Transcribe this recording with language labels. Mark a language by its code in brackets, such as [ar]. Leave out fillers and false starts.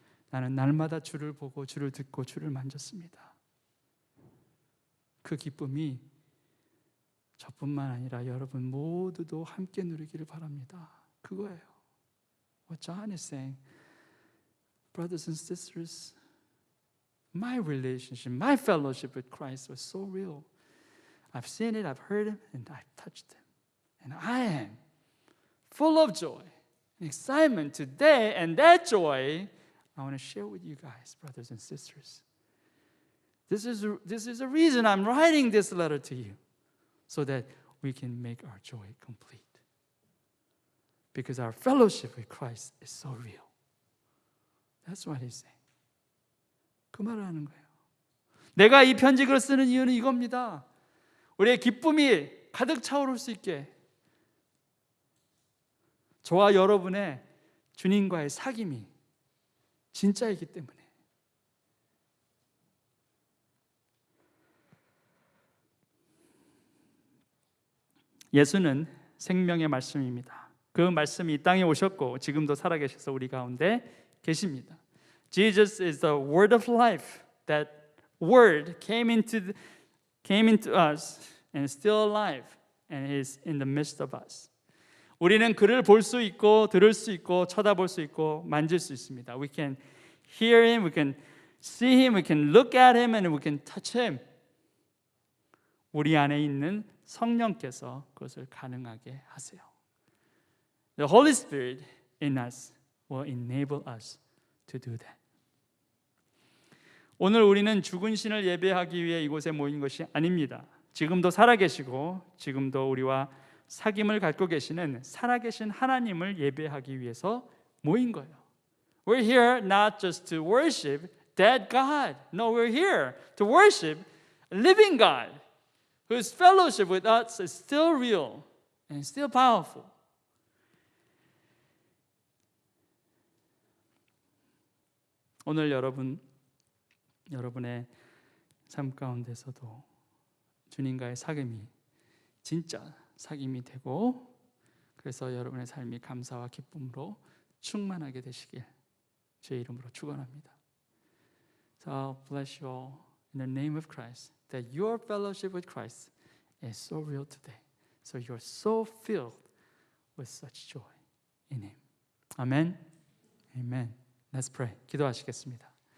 [ko] 나는 날마다 주를 보고 주를 듣고 주를 만졌습니다. 그 기쁨이 저뿐만 아니라 여러분 모두도 함께 누리기를 바랍니다. 그거예요. [en] What John is saying, brothers and sisters, my relationship, my fellowship with Christ was so real. I've seen it, I've heard it, and I've touched it. And I am full of joy and excitement today, and that joy I want to share with you guys, brothers and sisters. This is the reason I'm writing this letter to you, so that we can make our joy complete. Because our fellowship with Christ is so real. That's what he's saying. [ko] 그 말을 하는 거예요. 내가 이 편지글을 쓰는 이유는 이겁니다. 우리의 기쁨이 가득 차오를 수 있게 저와 여러분의 주님과의 사귐이 진짜이기 때문에. 예수는 생명의 말씀입니다. 그 말씀이 이 땅에 오셨고 지금도 살아계셔서 우리 가운데 계십니다. [en] Jesus is the word of life. That word came into us and still alive and is in the midst of us. [ko] 우리는 그를 볼 수 있고 들을 수 있고 쳐다볼 수 있고 만질 수 있습니다. [en] We can hear him, we can see him, we can look at him and we can touch him. [ko] 우리 안에 있는 성령께서 그것을 가능하게 하세요. [en] The Holy Spirit in us will enable us to do that. [ko] 오늘 우리는 죽은 신을 예배하기 위해 이곳에 모인 것이 아닙니다. 지금도 살아계시고 지금도 우리와 사귐을 갖고 계시는 살아계신 하나님을 예배하기 위해서 모인 거예요. [en] We're here not just to worship dead God. No, we're here to worship a living God whose fellowship with us is still real and still powerful. [ko] 오늘 여러분의 삶 가운데서도 주님과의 사귐이 진짜 사귐이 되고 그래서 여러분의 삶이 감사와 기쁨으로 충만하게 되시길 주의 이름으로 축원합니다. [en] So bless you all in the name of Christ that your fellowship with Christ is so real today. So you're so filled with such joy in Him. Amen. Amen. Let's pray. [ko] 기도하시겠습니다.